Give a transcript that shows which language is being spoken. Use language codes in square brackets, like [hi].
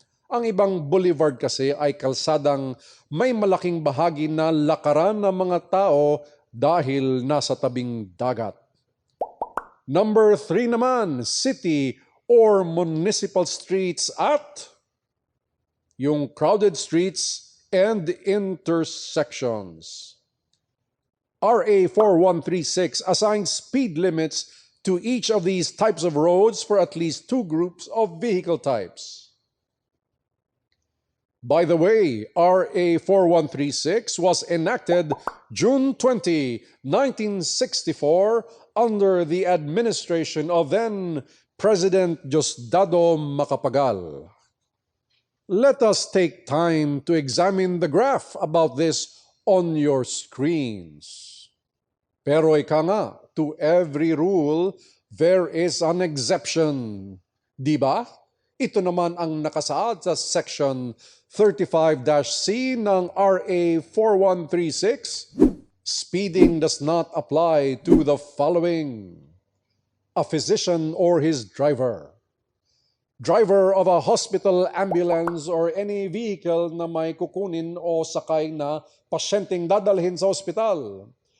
[tl] Ang ibang boulevard kasi ay kalsadang may malaking bahagi na lakaran ng mga tao dahil nasa tabing dagat. [en] Number 3 naman, city or municipal streets at yung crowded streets and intersections. RA 4136 assigns speed limits to each of these types of roads for at least 2 groups of vehicle types. By the way, RA 4136 was enacted June 20, 1964 under the administration of then President Diosdado Macapagal. Let us take time to examine the graph about this on your screens. [tl] Pero ika nga, [en] to every rule, there is an exception. [tl] Di ba? Ito naman ang nakasaad sa Section 35-C ng RA 4136. [en] Speeding does not apply to the following: a physician or his driver, driver of a hospital, ambulance, or any vehicle [tl] na may kukunin o sakay na pasyenteng dadalhin sa ospital,